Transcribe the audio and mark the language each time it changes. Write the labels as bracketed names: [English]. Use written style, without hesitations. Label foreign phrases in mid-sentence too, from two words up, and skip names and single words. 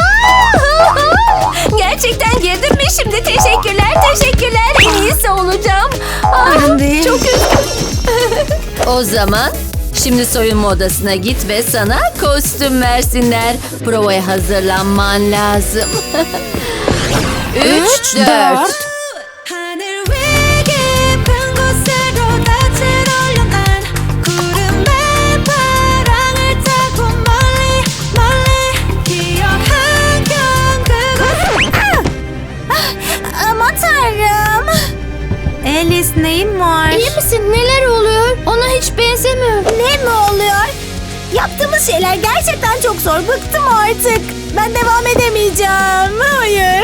[Turkish] Gerçekten girdim mi şimdi? Teşekkürler. En iyisi olacağım. Çok üzgünüm. O zaman şimdi soyunma odasına git ve sana kostüm versinler. Provaya hazırlanman lazım. 3, 4. [Korean] 하늘 위 깊은 곳으로 낯을 올려난 구름의 바람을 타고 멀리 기억하경 그곳 [Turkish] Aman tanrım. Alice, neyin var? İyi misin? Neler oluyor? Ona hiç benzemiyor. Ne mi oluyor? Yaptığımız şeyler gerçekten çok zor. Bıktım artık. Ben devam edemeyeceğim. Hayır.